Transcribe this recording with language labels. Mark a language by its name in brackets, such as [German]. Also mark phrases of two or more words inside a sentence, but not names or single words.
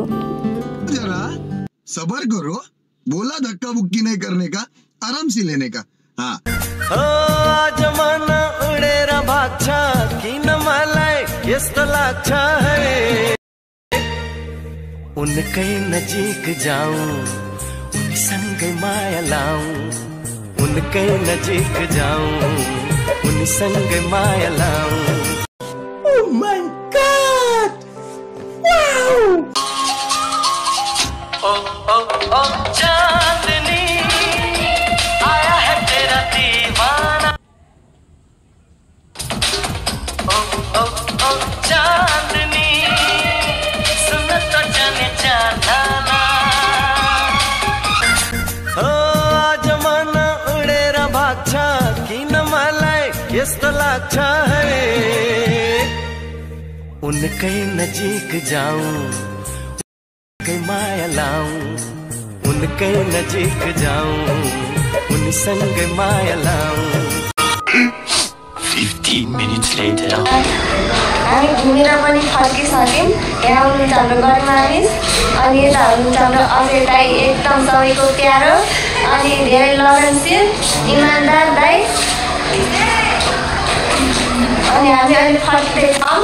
[Hindi] जरा सबर करो, बोला धक्का बुक्की नहीं करने का, आराम से लेने का। हाँ [Nepali] जमाना उडेर भाग्छ किन मलाई यस्तो लाग्छ है उनकै नजिक जाऊं उनीसँगै माया लाऊं उनकै नजिक जाऊं उनीसँगै माया लाऊं। [English] Oh my God! Wow! [Hindi] Oh चांदनी आया है तेरा दीवाना। Oh चांदनी सुन तो जाने जाना। [Nepali] जमाना उडेर भाग्छ किन मलाई यस्तो लाग्छ है उनकै नजिक जाऊं उनकै माया लाऊं उनकै नजिक जाऊं उनीसँगै माया लाऊं। [English] 15 minutes later [Nepali] हामी घुमेर पनि फर्किसक्यौँ। यहाँ हुनुहुन्छ हाम्रो गरिमा मिस अनि यता हुनुहुन्छ हाम्रो अजय दाई एकदम सबैको प्यारो अनि धेरै लगनशील इमान्दार दाई अनि हामी अहिले फर्किँदैछौँ।